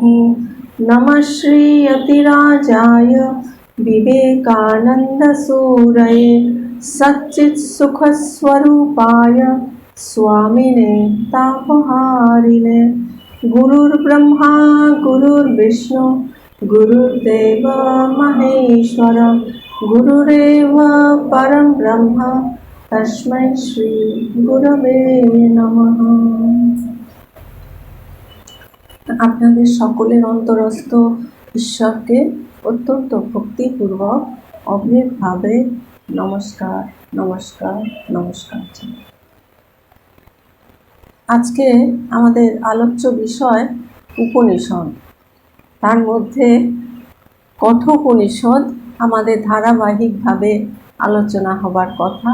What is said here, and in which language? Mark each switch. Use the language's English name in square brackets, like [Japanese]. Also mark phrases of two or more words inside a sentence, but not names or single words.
[Sanskrit] नमः श्री यतिराजाय विवेकानन्दसूरये सच्चित्सुखस्वरूपाय स्वामिने तापहारिणे। गुरुर्ब्रह्मा गुरुर्विष्णु गुरुर्देव महेश्वर गुरुरेव परं ब्रह्म तस्मै श्री गुरवे नमः। [Bangla] আপনাদের সকলের অন্তরস্থ ঈশ্বরকে অত্যন্ত ভক্তিপূর্বক অভেদভাবে নমস্কার নমস্কার নমস্কার। আজকে আমাদের আলোচ্য বিষয় উপনিষদ, তার মধ্যে কঠোপনিষদ আমাদের ধারাবাহিকভাবে আলোচনা হবার কথা।